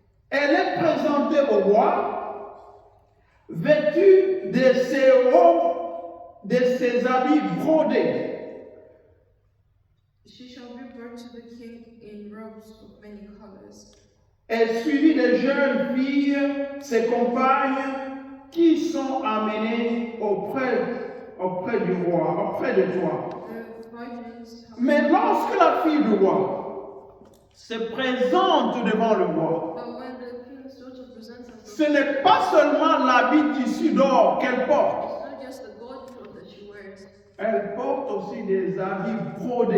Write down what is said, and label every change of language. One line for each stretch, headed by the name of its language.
French: Elle est présentée au roi, vêtue de ses robes, de ses habits brodés.
English: She shall be brought to the king in robes of many colors.
French: Elle suivie de jeunes filles, ses compagnes, qui sont amenées auprès du roi, auprès de toi.
English: The virgins have
French: Mais lorsque la fille du roi se présente devant le roi,
English: but when the king's daughter presents herself,
French: ce n'est pas seulement l'habit tissu d'or qu'elle porte,
English: it's not just the gold cloth that she wears,
French: elle porte aussi des habits brodés.